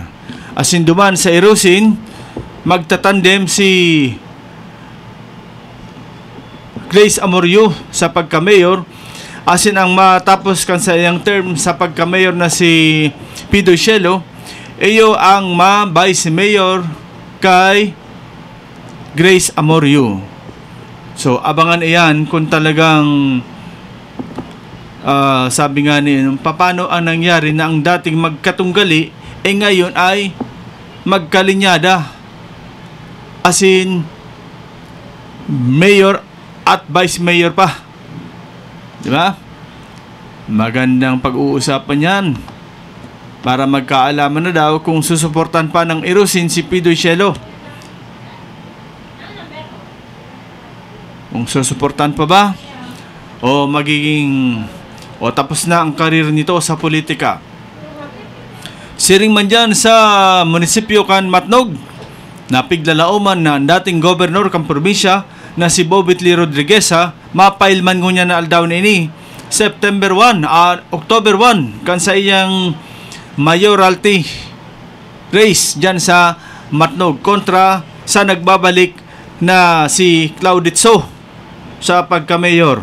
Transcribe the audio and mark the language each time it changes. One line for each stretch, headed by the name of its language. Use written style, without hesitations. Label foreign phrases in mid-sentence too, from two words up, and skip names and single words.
Bikol: Asin duman sa Irusin magtatandem si Grace Amorio sa pagka-mayor, asin ang matapos kan sa iyang term sa pagka-mayor na si Pido Shelo, iyo ang ma-vice mayor kay Grace Amorio.
Filipino: So abangan iyan kung talagang sabi nga ni paano ang nangyari na ang dating magkatunggali ngayon ay magkalinyada, asin mayor at vice mayor pa, di ba? Magandang pag-uusapan yan para magkaalaman na daw kung susuportan pa ng Irusin si Pido Shelo, kung susuportan pa ba o tapos na ang karir nito sa politika.
Bikol: Siring man dyan sa munisipyo kan Matnog, napiglalauman na ang dating gobernador kan probinsya na si Bobit Lee Rodriguez mapailman ko niya na aldaw na ini October 1 kan sa iyang mayoralty race dyan sa Matnog kontra sa nagbabalik na si Clauditso sa pagka-mayor.